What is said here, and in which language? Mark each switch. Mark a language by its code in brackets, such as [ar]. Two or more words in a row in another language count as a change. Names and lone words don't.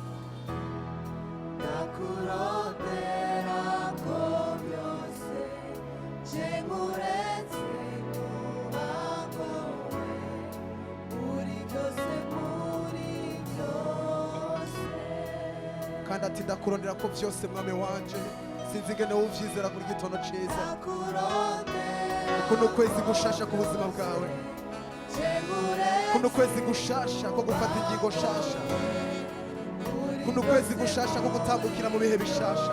[rn] Ndakurondera ko byose nje nkuretse nobangowe muri byose muri byose. Kandi ati ndakurondera ko byose mwami wanje, sinzi ingene wuvyizera kuri gitondo ciza. Kuno kwezi gushasha ku buzima bwawe, kuno kwezi gushasha ko gufata ingingo shasha, kuno kwezi gushasha ko gutambukira mu bihe bishasha.